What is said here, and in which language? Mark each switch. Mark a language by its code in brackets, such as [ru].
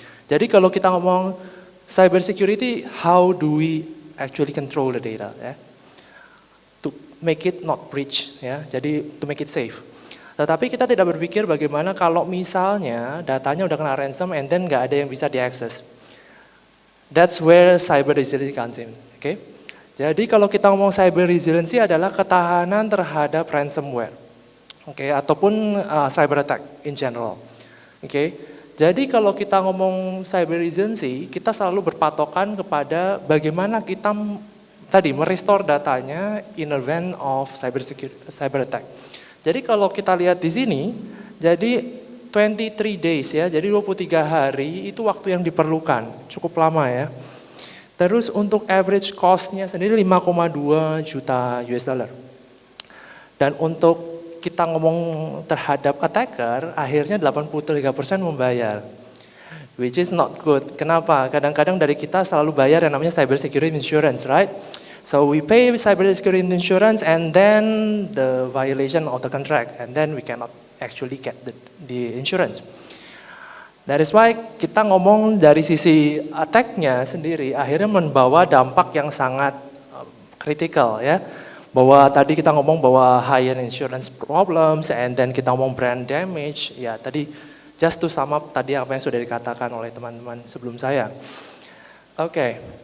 [id] Jadi kalau kita ngomong [en] cyber security, how do we actually control the data, ya? To make it not breach, ya. Jadi to make it safe. [id] Tetapi kita tidak berpikir bagaimana kalau misalnya datanya udah kena ransom [en] and then [id] nggak ada yang bisa diakses. [en] That's where cyber resiliency comes in, oke? [id] Jadi kalau kita ngomong cyber resiliency adalah ketahanan terhadap ransomware, oke, ataupun cyber attack [en] in general, [id] oke? Jadi kalau kita ngomong cyber resiliency, kita selalu berpatokan kepada bagaimana kita tadi merestore datanya [en] in event of cyber attack. [id] Jadi kalau kita lihat di sini, jadi 23 days, ya, jadi 23 hari itu waktu yang diperlukan, cukup lama, ya. Terus untuk average cost-nya sendiri 5,2 juta US dollar. Dan untuk kita ngomong terhadap attacker, akhirnya 83% membayar. [en] Which is not good. [id] Kenapa? Kadang-kadang dari kita selalu bayar yang namanya cyber security insurance, right? [en] So we pay cyber security insurance and then the violation of the contract and then we cannot actually get the insurance. That is why [id] kita ngomong dari sisi attack-nya sendiri akhirnya membawa dampak yang sangat critical, ya. Bahwa tadi kita ngomong bahwa [en] high-end insurance problems and then [id] kita ngomong brand damage, ya tadi [en] just to sum up [id] tadi apa yang sudah dikatakan oleh teman-teman sebelum saya. Oke.